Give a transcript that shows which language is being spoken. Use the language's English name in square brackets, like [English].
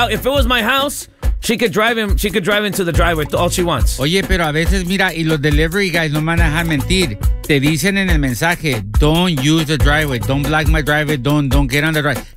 [English] if it was my house, she could drive into the driveway all she wants. [Spanish] Oye, pero a veces, mira, y los delivery guys no me van a dejar mentir. Te dicen en el mensaje, [English] don't use the driveway, [Spanish] don't block my driveway, don't get on the driveway.